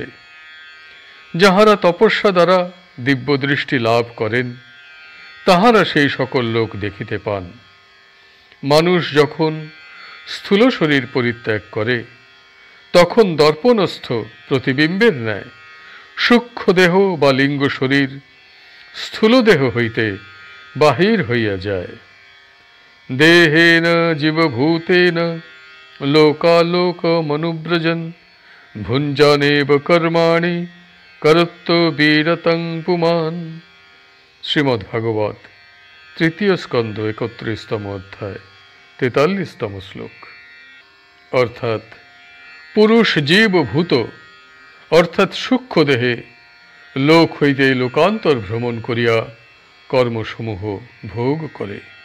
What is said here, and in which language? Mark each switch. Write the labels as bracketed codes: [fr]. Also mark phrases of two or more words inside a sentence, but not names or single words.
[bn] যাহারা তপস্যা দ্বারা দিব্যদৃষ্টি লাভ করেন তাহারা সেই সকল লোক দেখিতে পান। মানুষ যখন স্থূল শরীর পরিত্যাগ করে তখন দর্পণস্থ প্রতিবিম্বের ন্যায় সূক্ষ্ম দেহ বা লিঙ্গ শরীর স্থূল দেহ হইতে বাহির হইয়া যায়। [sa] দেহেন জীবভূতেন লোকালোক মনুব্রজন ভুঞ্জানেব কর্মাণি করত্ব বিরতং পুমান। [bn] শ্রীমদ্ভাগবত তৃতীয় স্কন্ধ 31তম অধ্যায় 43তম শ্লোক। অর্থাৎ পুরুষ জীব ভূত অর্থাৎ সূক্ষ্ম দেহে লোক হইতে লোকান্তর ভ্রমণ করিয়া কর্মসমূহ ভোগ করে।